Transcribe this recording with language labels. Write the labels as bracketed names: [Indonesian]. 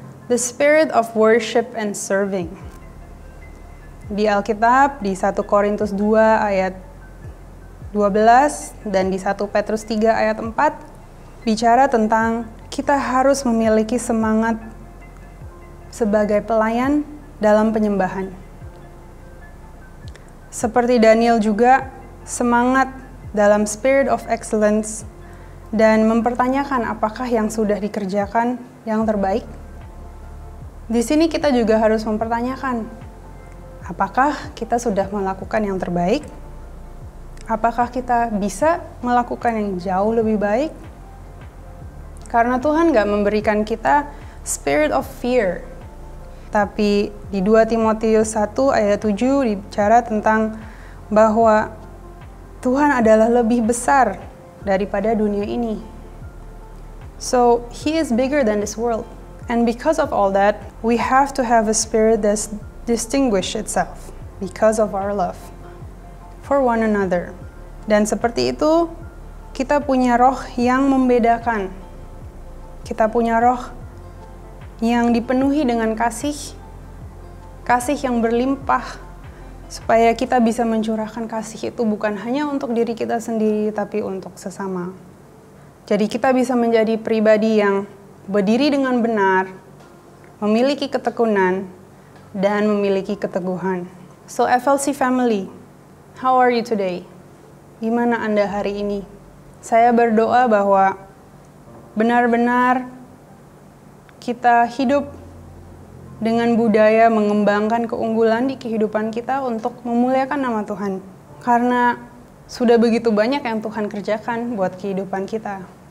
[English] The spirit of worship and serving. [Indonesian] Di Alkitab, di 1 Korintus 2 ayat 12 dan di 1 Petrus 3 ayat 4, bicara tentang kita harus memiliki semangat sebagai pelayan dalam penyembahan. Seperti Daniel juga, semangat dalam [English] spirit of excellence [Indonesian] dan mempertanyakan apakah yang sudah dikerjakan yang terbaik. Di sini kita juga harus mempertanyakan, apakah kita sudah melakukan yang terbaik? Apakah kita bisa melakukan yang jauh lebih baik? Karena Tuhan gak memberikan kita [English] spirit of fear. [Indonesian] Tapi di 2 Timotius 1 ayat 7 bicara tentang bahwa Tuhan adalah lebih besar daripada dunia ini. [English] So, He is bigger than this world. And because of all that, we have to have a spirit that distinguishes itself because of our love for one another. [Indonesian] Dan seperti itu, kita punya roh yang membedakan. Kita punya roh yang dipenuhi dengan kasih yang berlimpah, supaya kita bisa mencurahkan kasih itu bukan hanya untuk diri kita sendiri, tapi untuk sesama. Jadi kita bisa menjadi pribadi yang berdiri dengan benar, memiliki ketekunan, dan memiliki keteguhan. [English] So FLC family, how are you today? [Indonesian] Gimana Anda hari ini? Saya berdoa bahwa benar-benar kita hidup dengan budaya mengembangkan keunggulan di kehidupan kita untuk memuliakan nama Tuhan. Karena sudah begitu banyak yang Tuhan kerjakan buat kehidupan kita.